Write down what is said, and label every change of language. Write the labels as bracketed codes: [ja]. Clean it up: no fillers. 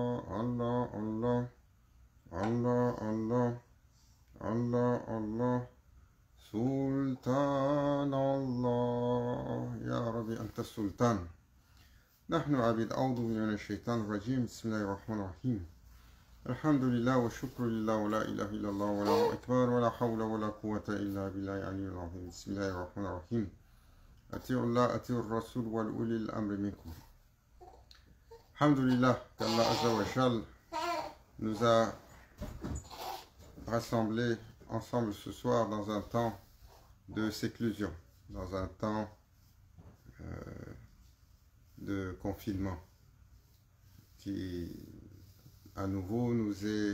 [ar] Allah, Allah, Allah, Allah, Allah, Allah, سلطان الله يا ربي أنت السلطان. نحن عبيد أعوذ بالله من الشيطان الرجيم. بسم الله الرحمن الرحيم. الحمد لله والشكر لله ولا إله إلا الله ولا أكبر ولا حول ولا قوة إلا بالله العلي العظيم. بسم الله الرحمن الرحيم. أطيعوا الله أطيعوا الرسول والأولي الأمر منكم. الحمد لله [fr] qu'Allah Azza wa Jal nous a rassemblés ensemble ce soir dans un temps de séclusion, dans un temps de confinement qui à nouveau nous